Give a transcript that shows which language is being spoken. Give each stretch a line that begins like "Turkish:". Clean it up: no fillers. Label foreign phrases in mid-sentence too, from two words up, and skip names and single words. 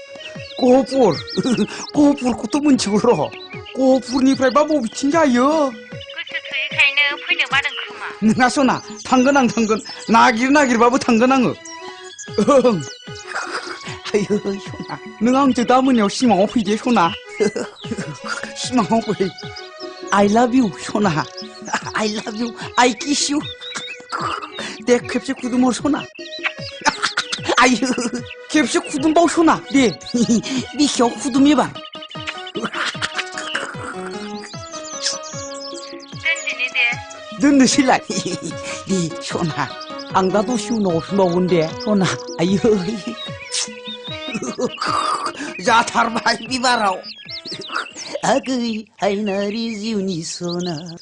Bodo: गहपुरखौथ' मोनथिगौ र' गहपुरनिफ्रायबा बबेथिं जायो गोसो थोयैखायनो फैनो बादों खोमा नोङा सना थांगोन आं थांगोन नागिरबाबो थांगोन आङो ओं आयो सना नों आंजों दा मोनायाव सिमाङाव फैदे सना सिमाङाव फै
English: I love you
Bodo: सना
English: I love you I kiss you
Bodo: दे खेबसे खुदुमहर सना आयो खेबसे खुदुमबाव सना दे बिखायाव खुदुम एबार दोनदिनि दे दोननोसैलाय दे सना आं दा दसे उनाव हरफिनबावगोन दे सना आयो जाथारबाय बिबाराव आगै हायनारि जिउनि सना